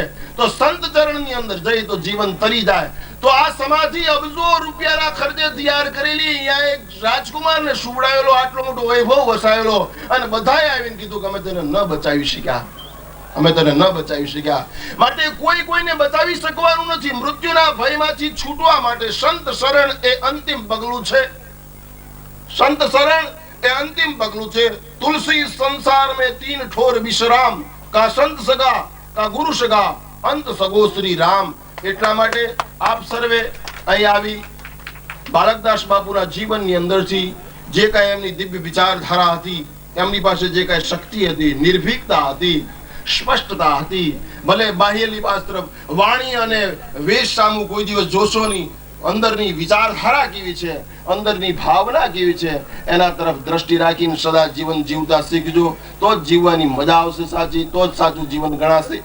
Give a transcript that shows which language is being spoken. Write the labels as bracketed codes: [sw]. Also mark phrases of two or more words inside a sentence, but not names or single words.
[gu] તો સંત ચરણની અંદર જઈ તો જીવન તરી જાય. તો આ સમાધિ અબજો રૂપિયાના ખર્ચે તૈયાર કરેલી, અહીંયા એક રાજકુમારને સુવડાવેલો, આટલો મોટો વૈભવ વસાવેલો, અને બધાએ આવીને કીધું કે અમે તેને ન બચાવી શક્યા, અમે તને ન બચાવી શક્યા. માટે કોઈ કોઈને બચાવી શકવાનું નથી. મૃત્યુના ભયમાંથી છૂટવા માટે સંત શરણ એ અંતિમ પગલું છે. સંત શરણ એ અંતિમ પગલું છે. [hi] तुलसी संसार में 3 ठोर विश्राम, [gu] કા સંત સગા, કા ગુરુ સગા, અંત સગો શ્રી રામ. એટલા માટે આપ સર્વે અહીં આવી બાળકદાસ બાપુના જીવનની અંદરથી જે કાંઈ એમની દિવ્ય વિચારધારા હતી, એમની પાસે જે કાંઈ શક્તિ હતી, નિર્ભીકતા હતી, સ્પષ્ટતા હતી, ભલે બાહ્ય લિબાસ તરફ વાણી અને વેશ સામું કોઈ દિવસ જોશો નહીં, અંદરની વિચારધારા કેવી છે, અંદરની ભાવના કેવી છે, એના તરફ દ્રષ્ટિ રાખીને સદા જીવન જીવતા શીખજો, તો જ જીવવાની મજા આવશે સાચી, તો જ સાચું જીવન ગણાશે.